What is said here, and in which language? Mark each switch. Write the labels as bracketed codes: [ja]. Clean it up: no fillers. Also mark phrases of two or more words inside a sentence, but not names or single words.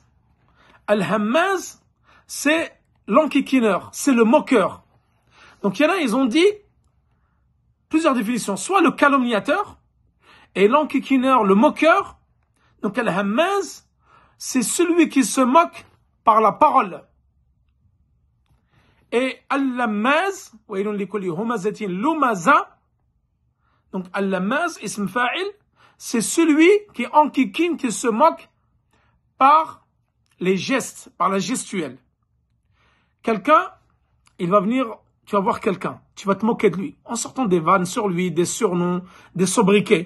[fr] Al-hammaz, c'est l'enquiquineur, c'est le moqueur. Donc il y en a, ils ont dit plusieurs définitions. Soit le calomniateur, et l'enquiquineur, le moqueur. Donc al-hammaz, c'est celui qui se moque par la parole. [ar] Et اللماز ويل لكل همزة لمزة. [fr] Donc al-lammaz, [ar] اسم فاعل, [fr] c'est celui qui enquiquine, qui se moque par les gestes, par la gestuelle. Quelqu'un, il va venir, tu vas voir quelqu'un, tu vas te moquer de lui, en sortant des vannes sur lui, des surnoms, des sobriquets.